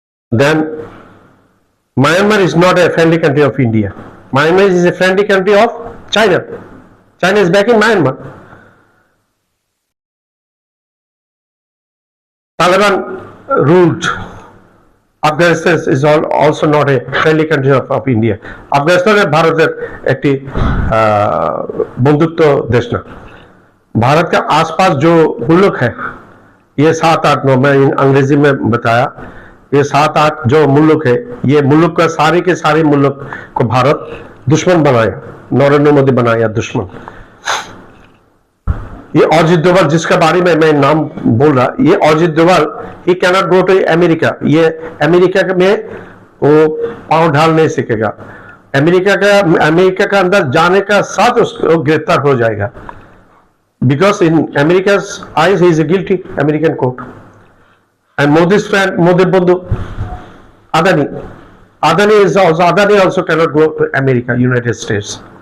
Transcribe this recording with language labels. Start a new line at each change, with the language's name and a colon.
English: Then Myanmar is not a friendly country of India. Myanmar is a friendly country of China. China is back in Myanmar. Taliban ruled Afghanistan is also not a friendly country of India.
Hindi: Afghanistan Bharat एक बंधुत्व देश ना। भारत का आसपास जो मुल्क है, ये 7-8 मैं अंग्रेजी में बताया, ये 7-8 जो मुल्क है, ये मुल्क का सारे के सारे मुल्क को भारत दुश्मन बनाया, नरेंद्र मोदी बनाया दुश्मन। ये अजित डोभाल जिसका बारे में मैं नाम बोल रहा, ये अजित डोभाल
English: He cannot go to America.
Hindi: ये अमेरिका में वो पांव डाल नहीं सकेगा। अमेरिका का अंदर जाने का साथ उसको गिरफ्तार हो जाएगा,
English: Because in America eyes he is a guilty American court. And Modi's friend,
Hindi: Modi बंधु
English: Adani also cannot go to America, United States.